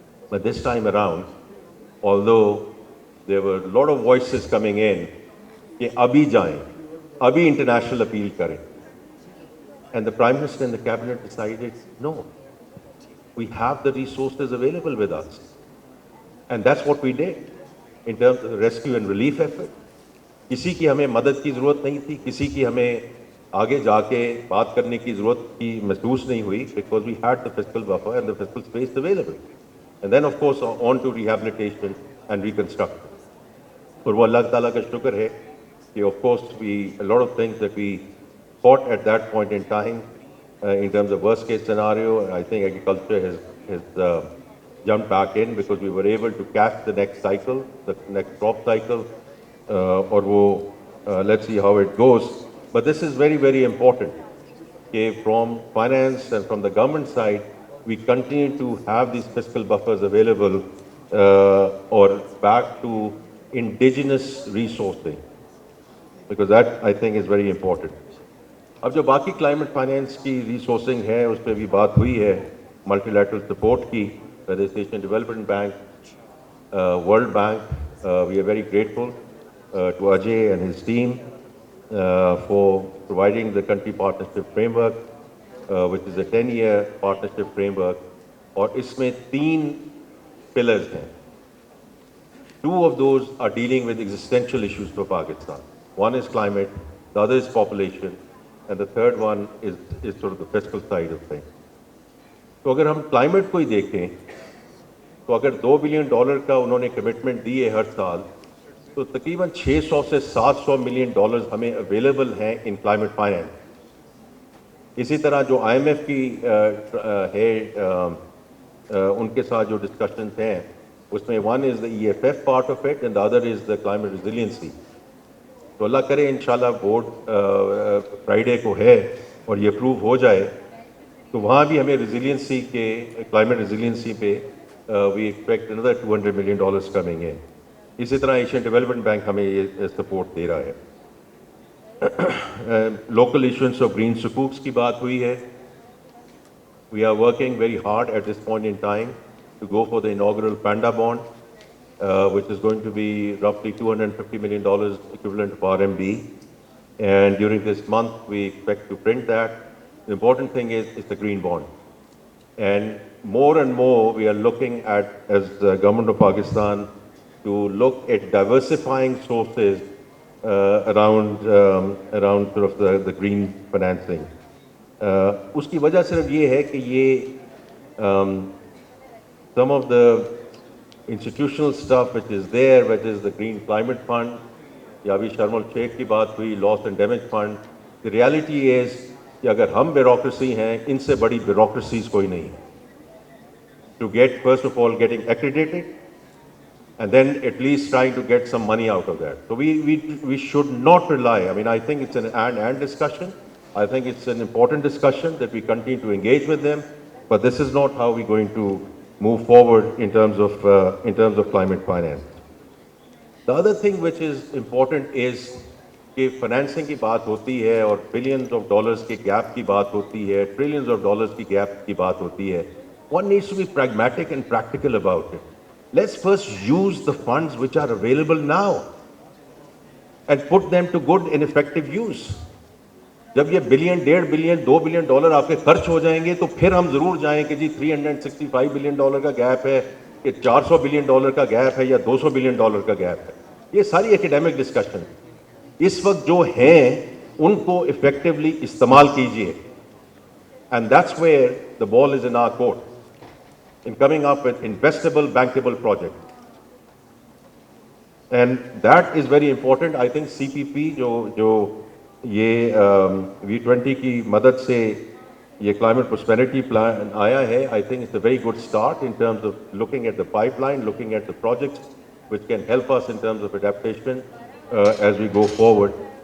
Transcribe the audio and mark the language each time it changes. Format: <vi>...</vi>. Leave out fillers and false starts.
<en>But this time around, although there were a lot of voices coming in,</en> <hi>कि अभी जाएं, अभी international appeal करें.</hi> <en>And the Prime Minister and the Cabinet decided, no. We have the resources available with us. And that's what we did in terms of the rescue and relief effort.</en> <hi>किसी की हमें मदद की ज़रूरत नहीं थी, किसी की हमें आगे जाके बात करने की ज़रूरत की महसूस नहीं हुई,</hi> <en>because we had the fiscal buffer and the fiscal space available. And then of course on to rehabilitation and reconstruction.</en> <hi>और वो अल्लाह ताला का शुक्र है कि</hi> <en>of course a lot of things that we fought at that point in time, in terms of worst case scenario, I think agriculture has jumped back in because we were able to catch the next cycle, the next crop cycle, or let's see how it goes. But this is very, very important. Okay, from finance and from the government side, we continue to have these fiscal buffers available or back to indigenous resourcing, because that I think is very important.</en> <hi>अब जो बाकी climate finance की resourcing है उस पर भी बात हुई है, मल्टीलैटरल सपोर्ट की, Asian development bank, world bank.</hi> <en>We are very grateful to Ajay and his team for providing the country partnership framework. which is a 10-year partnership framework,</en> <hi>और इसमें 3 pillars हैं.</hi> <en>2 of those are dealing with existential issues for Pakistan. One is climate, the other is population, and the third one is sort of the fiscal side of things.</en> <hi>तो अगर हम climate को ही देखें, तो अगर $2 billion का उन्होंने commitment दी है हर साल, तो तकरीबन 600 से 700 million हमें available हैं in climate finance. इसी तरह जो IMF की है उनके साथ जो discussions हैं, उसमें</hi> <en>one is the EFF part of it and the other is the climate resiliency.</en> <hi>तो अल्लाह करे इंशाल्लाह बोर्ड फ्राइडे को है और ये अप्रूव हो जाए, तो वहाँ भी हमें resiliency के climate resiliency पे</hi> <en>we expect another $200 million coming in.</en> <hi>इसी तरह एशियन डेवलपमेंट बैंक हमें ये सपोर्ट दे रहा है.</hi> <en>Local issuance of green sukuks</en> <hi>की बात हुई है.</hi> <en>We are working very hard at this point in time to go for the inaugural Panda bond, which is going to be roughly $250 million equivalent of RMB. And during this month, we expect to print that. The important thing is the green bond. And more, we are looking at, as the government of Pakistan, to look at diversifying sources around sort of the green financing.</en> <hi>उसकी वजह सिर्फ ये है कि ये</hi> <en>some of the institutional stuff which is there, which is the Green Climate Fund,</en> <hi>या अभी शर्मल शेख की बात हुई,</hi> <en>Loss and Damage Fund. The reality is</en> <hi>कि अगर हम bureaucracy हैं, इनसे बड़ी bureaucracies कोई नहीं है.</hi> <en>To get, first of all, getting accredited, and then at least trying to get some money out of that. So we should not rely. I mean, I think it's an and discussion. I think it's an important discussion that we continue to engage with them, but this is not how we're going to move forward in terms of climate finance. The other thing which is important is</en> <hi>कि financing की बात होती है</hi> <en>और billions of dollars के gap की बात होती है, trillions of dollars की gap की बात होती है. One needs to be pragmatic and practical about it. Let's first use the funds which are available now and put them to good and effective use.</en> <hi>जब ये बिलियन, $1.5 बिलियन, $2 बिलियन आपके खर्च हो जाएंगे, तो फिर हम जरूर जाएं कि जी $365 बिलियन का गैप है, कि $400 बिलियन का गैप है या $200 बिलियन का गैप है. ये सारी एकेडमिक डिस्कशन इस वक्त जो हैं उनको इफेक्टिवली इस्तेमाल कीजिए.</hi> <en>And that's where the ball is in our court, in coming up with investable, bankable projects. And that is very important. I think CPP</en> <hi>जो ये V20 की मदद से ये</hi> <en>climate prosperity plan आया है, I think it's a very good start in terms of looking at the pipeline, looking at the projects which can help us in terms of adaptation as we go forward.</en>